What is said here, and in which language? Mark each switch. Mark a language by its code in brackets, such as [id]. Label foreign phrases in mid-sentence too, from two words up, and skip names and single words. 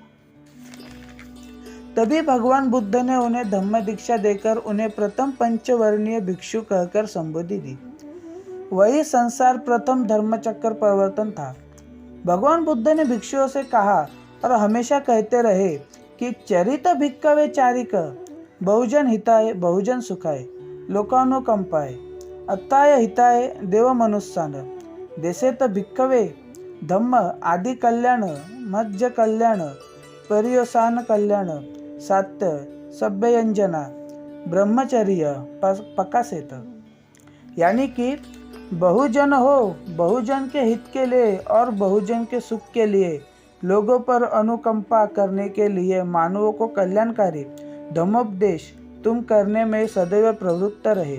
[hi] तभी भगवान बुद्ध ने उन्हें धम्म दीक्षा देकर उन्हें प्रथम पंचवर्णीय भिक्षु कहकर संबोधि दी। वही संसार प्रथम धर्मचक्र परिवर्तन था। भगवान बुद्ध ने भिक्षुओं से कहा और हमेशा कहते रहे कि [pi] चरित भिक्खवे चारिक, बहुजन हिताय बहुजन सुखाय, लोकानुकंपाय, अत्ताय हिताय देव मनुष्यान, देशेत भिक्खवे धम्म आदि कल्याण, मज्ज कल्याण, पर्योसान कल्याण, सत्य सभ्यंजना, ब्रह्मचर्य पकासेत। [hi] यानी कि बहुजन हो, बहुजन के हित के लिए और बहुजन के सुख के लिए, लोगों पर अनुकंपा करने के लिए मानवों को कल्याणकारी धम्मोपदेश तुम करने में सदैव प्रवृत्त रहे।